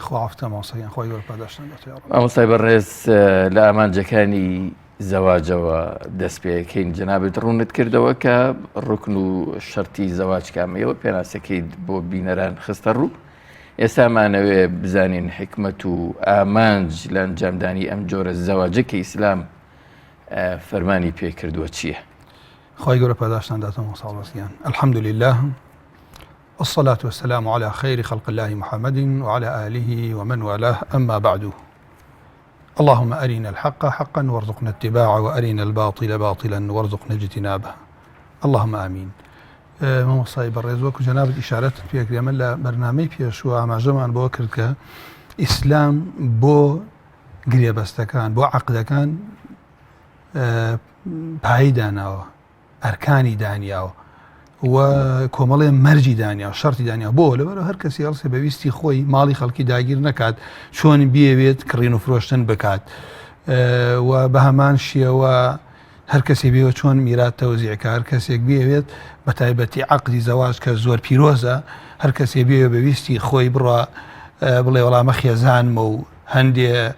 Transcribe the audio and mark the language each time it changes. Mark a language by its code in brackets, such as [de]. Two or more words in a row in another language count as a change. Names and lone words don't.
[ckb] مامۆستای بەڕێز لە ئامانجەکانی زەواجەوە دەست پێەکەین جەنابەت ڕوونت کردەوە کە ڕوکن و شەرتی زەواج کامەیەوە پێناسەکەی بۆ بینەران خستە ڕوو. ئێستامانەوێ بزانین حکمت و ئامانج لە ئەنجامدانی ئەم جۆرە زەواجە کە ئیسلام فەرمانی پێ کردووە چییە؟ خۆی گەورە پاداشتان داتەوە ساڵوەستیان. [ar] الحمد لله والصلاة والسلام على خير خلق الله محمد وعلى آله ومن والاه، أما بعد. اللهم أرنا الحق حقا وارزقنا اتباعه وأرنا الباطل باطلا وارزقنا اجتنابه، اللهم آمين. [ckb] مامۆستای بەڕێز وەکو جەنابەت ئیشارەت پێکرێ من لە بەرنامەی پێشووە ئاماژەمان بۆ کرد کە ئیسلام بۆ گرێبەستەکان بۆ عەقدەکان پایی داناوە، ئەرکانی دانیاوە و کۆمەڵێ مەرجی دانیا و شەرتی دانیا بۆ لەبەرەوە هەر کەسی هەڵسێ بەویستی خۆی ماڵی خەڵکی داگیر نەکات، چۆن بیەوێت کڕین و فرۆشتن بکات و بە هەمان شێوە هەر کەسێک بێوە چۆن میرات تەوزیعکە، هەر کەسێک بێوێت بە تایبەتی عەقدی زەواج کە زۆر پیرۆزە، هەر کەسێک بێوێ بەویستی خۆی بڕە بڵێ وەڵامە خێزانمە و هەندێ